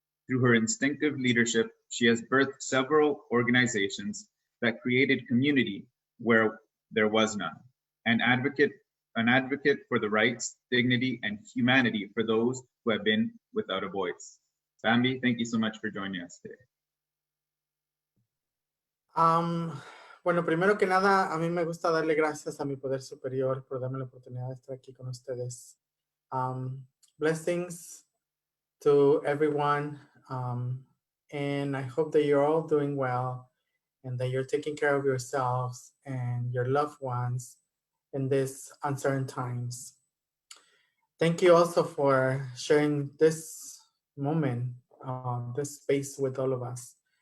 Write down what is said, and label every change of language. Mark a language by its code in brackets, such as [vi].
[en] Through her instinctive leadership, she has birthed several organizations that created community where there was none, an advocate for the rights, dignity, and humanity for those who have been without a voice. Bambi, thank you so much for joining us today. [es] Bueno, primero que nada, a mí me gusta darle gracias a mi poder superior por darme la oportunidad de estar aquí con ustedes. [en] Blessings to everyone, and I hope that you're all doing well and that you're taking care of yourselves and your loved ones in these uncertain times. Thank you also for sharing this moment, this space with all of us.